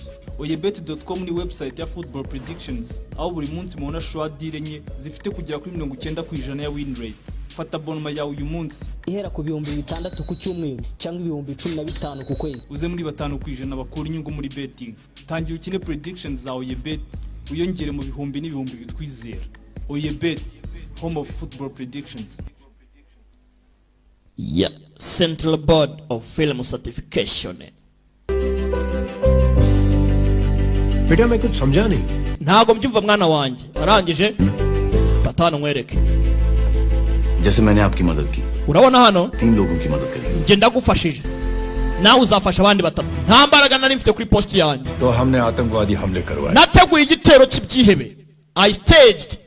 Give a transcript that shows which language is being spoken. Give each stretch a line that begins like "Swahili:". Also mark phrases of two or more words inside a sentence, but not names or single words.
Kinyarwanda: oyebet.com ni website ya
English: football predictions
Kinyarwanda: aho buri munsi mubona shwadire nye zifite kugera kuri 90% ya
English: win rate.
Kinyarwanda: Fata bonoma yawe uyu munsi ihera ku 6,000 ku cyumweru cyangwa 15,000 ku kwezi. uze muri 5% bakura inyungu muri betting. Tangira ukine predictions za oyebet uyongere mu bihumbi n'ibihumbi bitwizera. Oyebet,
English: home of football predictions. Yeah, Central Board of Film Certification.
Hindi: बेटा मैं कुछ समझा नहीं.
Kinyarwanda: Ntago mbyumva mwana wanjye. Arangije fatano nkwereke.
Hindi: जैसे मैंने आपकी मदद की,
Kinyarwanda: Urabona hano
Hindi: 3 लोगों की मदद करी.
Kinyarwanda: nje ndagufashije. Nawe uzafasha abandi batatu. Nta mbaraga nari mfite kuri post yanjye.
Hindi: तो हमने आतंकवादी हमले करवाए.
Kinyarwanda: Nateguye igitero cy'ibyihebe.
English: I staged